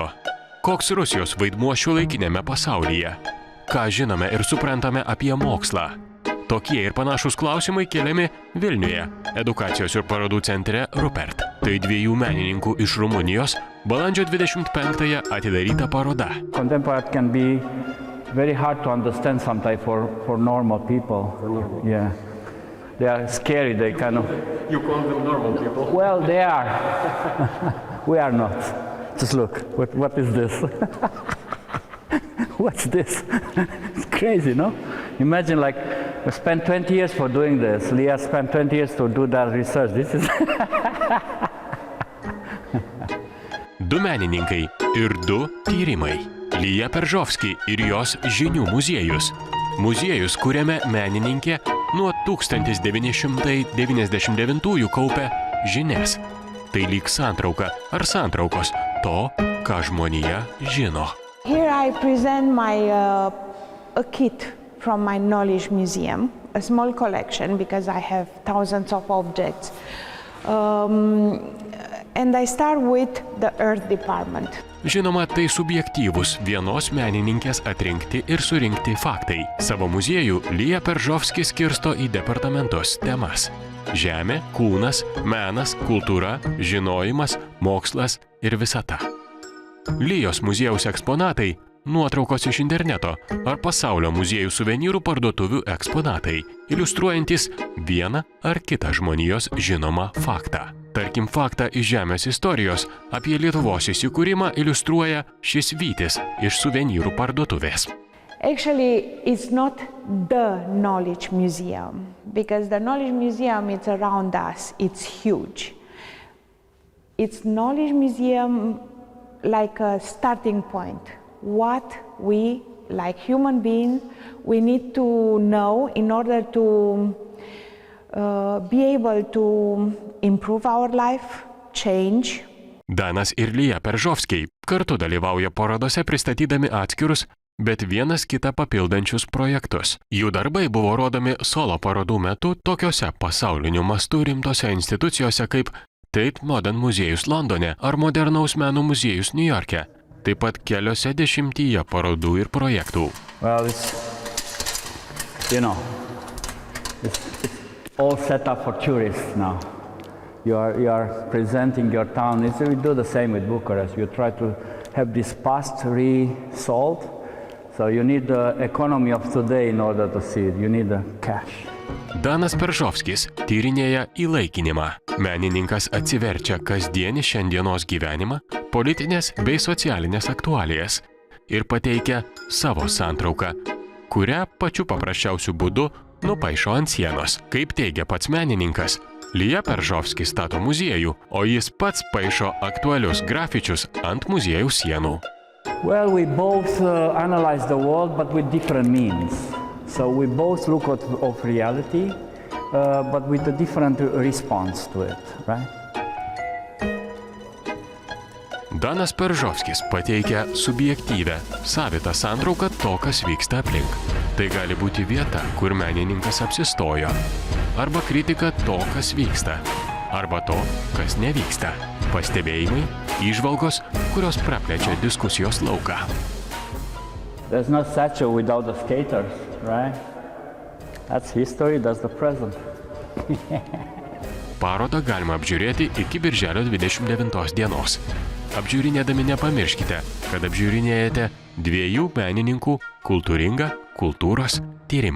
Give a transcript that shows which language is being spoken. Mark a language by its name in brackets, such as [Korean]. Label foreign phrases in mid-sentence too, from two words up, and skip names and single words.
[Lithuanian] Koks Rusijos vaidmuo šiuolaikinėme pasaulyje? Ką žinome ir suprantame apie mokslą? Tokie ir panašūs klausimai keliami Vilniuje, edukacijos ir parodų centre Rupert. Tai dviejų menininkų iš Rumunijos, Balandžio 25-ąją atidaryta paroda. [English] Contemporary art can be very hard to understand sometimes for normal people. Yeah. They are scary, they kind of... You call them normal people? Well, they are. We are not. Just look, what is this? What's this? It's crazy, no? Imagine like, we spent 20 years for doing this. Leah spent 20 years to do that research. This is... [Lithuanian] Du menininkai ir du tyrimai. Lija Peržovski ir jos žinių muziejus. Muziejus, kuriame menininkė nuo 1999 kaupia žinias. Tai lyg santrauka ar santraukos to, ką žmonija žino. [English] Here I present a kit from my knowledge museum, a small collection because I have thousands of objects. And I start with the Earth Department. [Lithuanian] Žinoma, tai subjektyvūs vienos menininkės atrinkti ir surinkti faktai. Savo muziejų Lija Peržovski skirsto į departamentus temas. Žemė, kūnas, menas, kultūra, žinojimas, mokslas ir visata. Lijos muziejaus eksponatai – nuotraukos iš interneto ar pasaulio muziejų suvenyrų parduotuvių eksponatai, iliustruojantis vieną ar kitą žmonijos žinomą faktą. Tarkim, faktą iš Žemės istorijos apie Lietuvos įsikūrimą iliustruoja šis vytis iš suvenyrų parduotuvės. [English] Actually, it's not the knowledge museum, because the knowledge museum is around us, it's huge. It's knowledge museum like a starting point. What we, like human beings, we need to know in order to be able to improve our life, change. [Lithuanian] Danas ir Lija Peržovskiai kartu dalyvauja parodose pristatydami atskirus, bet vienas kitą papildančius projektus. Jų darbai buvo rodomi solo parodų metu tokiose pasauliniu mastu rimtose institucijose kaip Tate Modern muziejus Londone ar Modernaus meno muziejus Niujorke. Taip pat keliose dešimtyje parodų ir projektų. [English] Well, it's all set up for tourists now. You are presenting your town. We do the same with Bucharest. You try to have this past resolved. So you need the economy of today in order to see it. You need the cash. [Lithuanian] Danas Peržovskis tyrinėja įlaikinimą. Menininkas atsiverčia kasdienį šiandienos gyvenimą, politinės bei socialinės aktualijas ir pateikia savo santrauką, kurią pačiu paprasčiausiu būdu nupaišo ant sienos. Kaip teigia pats menininkas, Lija Peržovskis stato muziejų, o jis pats paišo aktualius grafičius ant muziejų sienų. [English] Well, we both analyze the world, but with different means. So we both look at reality, but with a different response to it, right? [Lithuanian] Danas Peržovskis pateikia subjektyvę, savitą santrauką to, kas vyksta aplink. Tai gali būti vieta, kur menininkas apsistojo, arba kritika to, kas vyksta, arba to, kas nevyksta. Pastebėjimai, įžvalgos, kurios praplečia diskusijos lauką. [English] There's no statue without the skaters, right? That's history, that's the present. [Lithuanian] Parodą galima apžiūrėti iki birželio 29 dienos. Apžiūrinėdami nepamirškite, kad apžiūrinėjate dviejų menininkų kultūringą kultūros tyrimą.